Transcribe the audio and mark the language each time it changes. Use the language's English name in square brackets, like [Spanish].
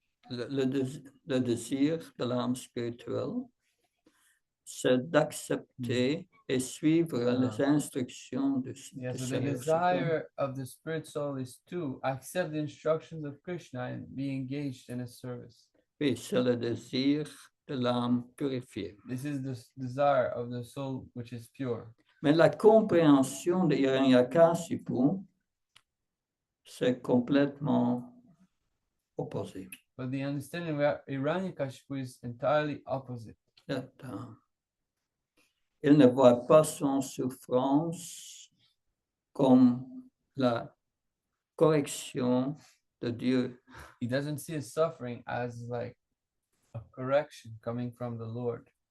[French] Le désir de l'âme spirituelle, c'est d'accepter et suivre les instructions de [English] Yeah, so the [French] Seigneur [English] desire of the spirit soul is to accept the instructions of Krishna and be engaged in his service. [French] Oui, c'est le désir de l'âme purifiée. [English] This is the desire of the soul which is pure. [French] Mais la compréhension de Hiranyakashipu, c'est complètement opposé. [English] But the understanding of Hiranyakashipu is entirely opposite. [French] Il ne voit pas son souffrance comme la correction de Dieu. [English] He doesn't see his suffering as like a correction coming from the Lord.